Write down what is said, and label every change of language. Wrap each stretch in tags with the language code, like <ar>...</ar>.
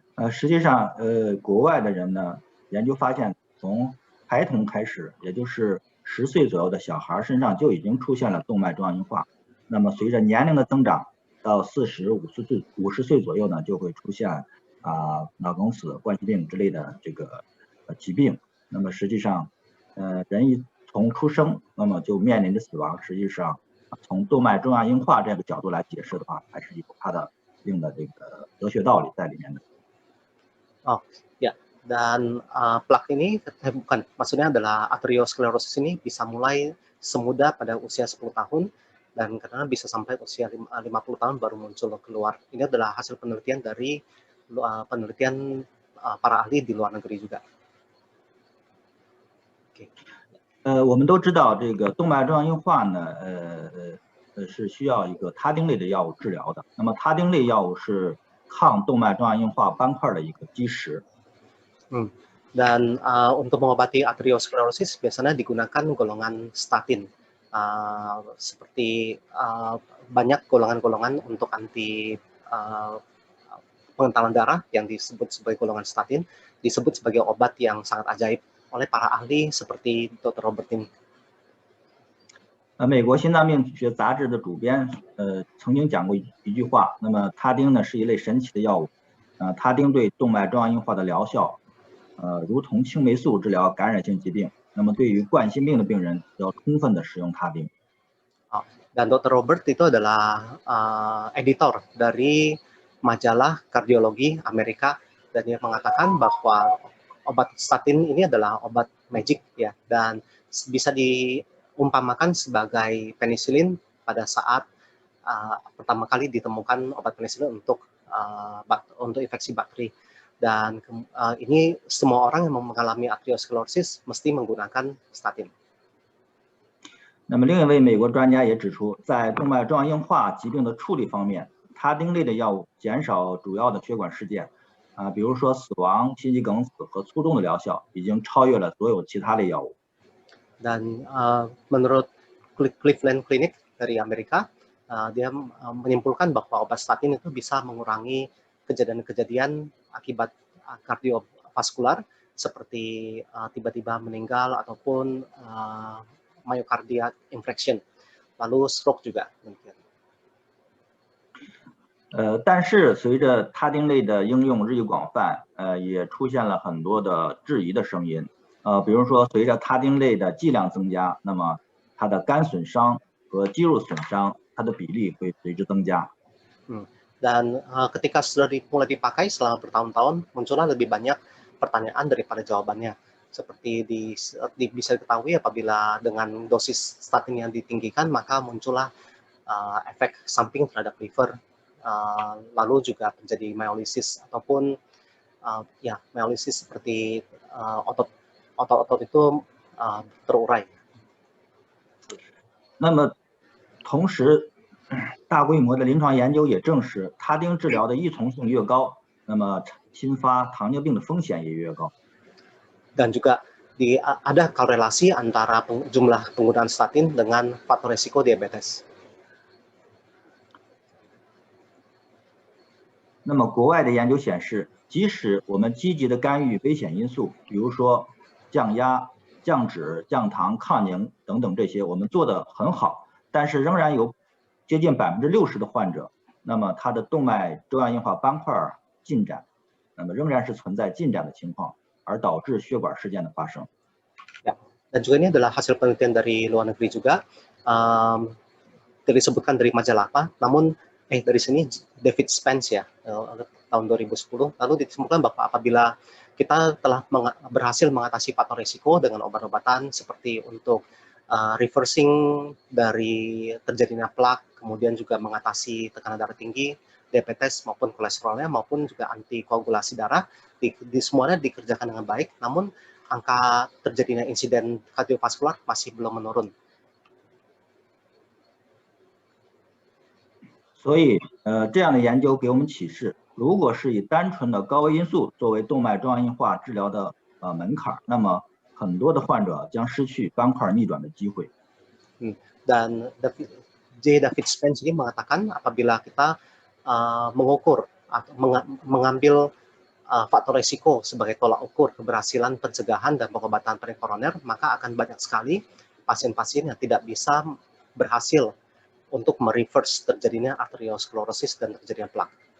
<zh>实际上国外的人呢研究发现从孩童开始也就是10岁左右的小孩身上就已经出现了动脉粥样硬化，那么随着年龄的增长到50岁左右呢就会出现脑梗死、冠心病之类的这个疾病。那么实际上人一从出生那么就面临着死亡，实际上从动脉粥样硬化这个角度来解释的话还是有它的一定的这个哲学道理在里面的。</zh> <id>Ya, dan plak ini maksudnya adalah arteriosklerosis ini bisa mulai semudah pada usia 10 tahun dan karena bisa sampai usia 50 tahun baru muncul keluar. Ini adalah hasil penelitian dari penelitian para ahli di luar negeri juga.</id> <zh>我们都知道这个动脉粥样硬化呢，是需要一个他汀类的药物治疗的。那么他汀类药物是抗动脉粥样硬化斑块的一个基石。</zh> <id>Dan untuk mengobati arteriosklerosis biasanya digunakan golongan statin. Seperti banyak golongan-golongan untuk anti pengentalan darah yang disebut sebagai golongan statin, disebut sebagai obat yang sangat ajaib oleh para ahli seperti Dr. Robertin.</id> <zh>美国心脏病学杂志的主编曾经讲过一句话，那么他汀呢是一类神奇的药物，他汀对动脉粥样硬化的疗效，如同青霉素治疗感染性疾病。那么对于冠心病的病人，要充分的使用他汀。</zh> <id>Dan Dr. Robert itu adalah editor dari majalah kardiologi Amerika, dan dia mengatakan bahwa obat statin ini adalah obat magic ya, dan bisa diumpamakan sebagai penisilin pada saat pertama kali ditemukan obat penisilin untuk infeksi bakteri. Dan ini semua orang yang mengalami arteriosklerosis mesti menggunakan statin.</id> <zh>那么另一位美国专家也指出，在动脉粥样硬化疾病的处理方面，他汀类的药物减少主要的血管事件，比如说死亡、心肌梗死和卒中的疗效，已经超越了所有其他类药物。</zh> <id>Dan menurut Cleveland Clinic dari Amerika, dia menyimpulkan bahwa obat statin itu bisa mengurangi kejadian-kejadian akibat kardiovaskular seperti tiba-tiba meninggal ataupun myocardial infarction, lalu stroke juga.</id> <zh>但是随着他汀类的应用日益广泛，也出现了很多的质疑的声音。比如说随着他汀类的剂量增加，那么它的肝损伤和肌肉损伤，它的比例会随之增加。</zh> <id>Dan ketika sudah mulai dipakai selama bertahun-tahun, muncullah lebih banyak pertanyaan daripada jawabannya. Seperti bisa diketahui apabila dengan dosis statin yang ditinggikan, maka muncullah efek samping terhadap liver, lalu juga terjadi myolisis ataupun myolisis seperti otot-otot itu terurai.</id> <zh>那么同时，大规模的临床研究也证实，他汀治疗的依从性越高，那么新发糖尿病的风险也越高。</zh> <id>Dan juga ada korelasi antara jumlah penggunaan statin dengan faktor resiko diabetes.</id> <zh>那么国外的研究显示，即使我们积极的干预危险因素，比如说降压、降脂、降糖、抗凝等等这些，我们做得很好，但是仍然有接近60%的患者，那么他的动脉粥样硬化斑块进展，那么仍然是存在进展的情况。而导致血管事件的发生。</zh> <id>Dan juga ini adalah hasil penelitian dari luar negeri juga, disebutkan dari majalah apa, namun dari sini David Spence ya, tahun 2010, lalu ditemukan bahwa apabila kita telah berhasil mengatasi faktor risiko dengan obat-obatan seperti untuk reversing dari terjadinya plak, kemudian juga mengatasi tekanan darah tinggi, diabetes maupun kolesterolnya, maupun juga antikoagulasi darah, di semuanya dikerjakan dengan baik, namun angka terjadinya insiden kardiovaskular masih belum menurun.</id> <zh>所以，这样的研究给我们启示，如果是以单纯的高危因素作为动脉粥样硬化治疗的门槛，那么很多的患者将失去斑块逆转的机会。</zh> <id>Dan David Spence ini mengatakan apabila kita mengukur atau mengambil faktor risiko sebagai tolak ukur keberhasilan pencegahan dan pengobatan penyakit koroner, maka akan banyak sekali pasien-pasien yang tidak bisa berhasil untuk mereverse terjadinya arteriosklerosis dan terjadinya plak.</id>